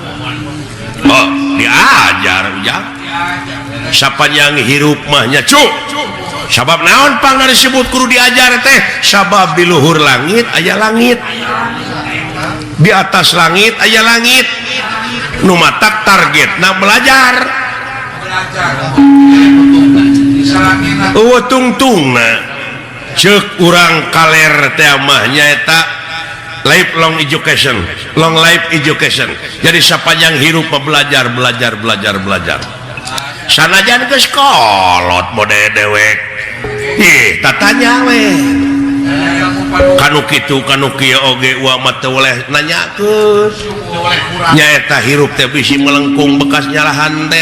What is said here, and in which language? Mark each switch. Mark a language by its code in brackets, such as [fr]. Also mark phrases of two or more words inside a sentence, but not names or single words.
[su] diajar ujang sapanjang hirup mah nya cu sabab naon pangna disebut kudu diajar teh sabab di luhur langit aya langit [id] di atas langit [su] aya langit nu matak targetna belajar eueuh tungtungna ceuk urang kaler teh mah nyaeta [en] lifelong education, long life education. [su] Jadi sapanjang hirup belajar. Sanajan geus kolot mode dewek. Ih, tatanya we. Kanu kitu kanu kieu oge wa mah teu oleh nanyakeun. Nyaeta hirup teh bisi melengkung bekas nyalahan teh.